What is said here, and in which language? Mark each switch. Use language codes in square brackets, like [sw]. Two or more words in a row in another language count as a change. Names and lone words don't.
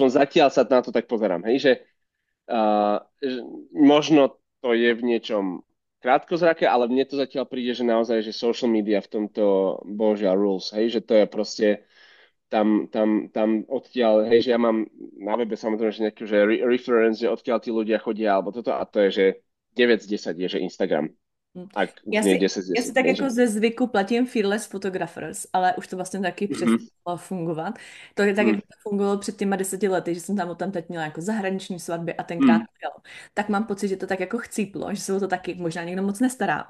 [sk] Aspoň zatiaľ sa na to tak pozerám, hej, že možno to je v niečom krátkozraké, ale mne to zatiaľ príde, že naozaj, že [en] social media [sk] v tomto božia rules, hej, že to je proste tam odtiaľ, hej, že ja mám na webe samozrejme, že nejaký že reference, že odkiaľ tí ľudia chodia, alebo toto, a to je, že 9 z 10 je, že Instagram, Hm. ak [cs] Já [sk] nie si, 10 z [cs] já si [sk] 10, tak hej, že... [cs] jako ze zvyku platím Fearless Photographers, ale už to vlastně taky Mhm, přestalo fungovat. To je tak, jak mhm, to fungovalo před těma 10 lety, že jsem tam teď měla jako zahraniční svatby a tenkrát mhm, to jelo. Tak mám pocit, že to tak jako chcíplo, že se o to taky možná někdo moc nestará.